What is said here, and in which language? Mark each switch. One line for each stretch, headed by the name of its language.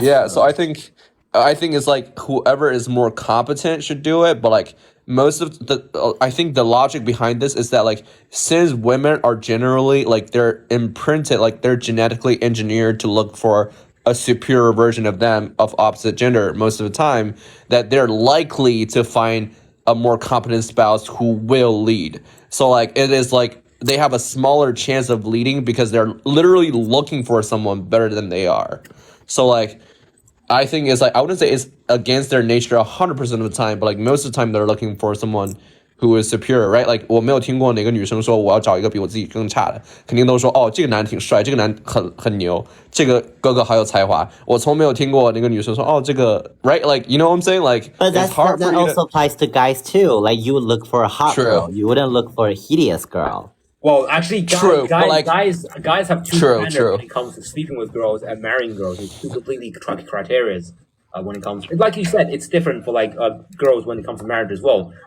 English: So I think it's like whoever is more competent should do it, but like most of I think the logic behind this is that like since women are generally like they're imprinted, like they're genetically engineered to look for a superior version of them of opposite gender most of the time, that they're likely to find a more competent spouse who will lead. So like it is like they have a smaller chance of leading because they're literally looking for someone better than they are. So like I think it's like I wouldn't say it's against their nature 100% of the time, but like most of the time they're looking for someone who is superior, right?
Chinese: Like 我没有听过哪个女生说我要找一个比我自己更差的，肯定都说哦这个男挺帅，这个男很牛，这个哥哥好有才华。我从没有听过哪个女生说哦这个
English: right like you know what I'm saying like. But that also applies to guys too. Like you would look for a hot girl, you wouldn't look for a hideous girl. Well, actually, guys have two standards when it comes to sleeping with girls and marrying girls. It's two completely criteria when it comes. Like you said, it's different for like girls when it comes to marriage as well.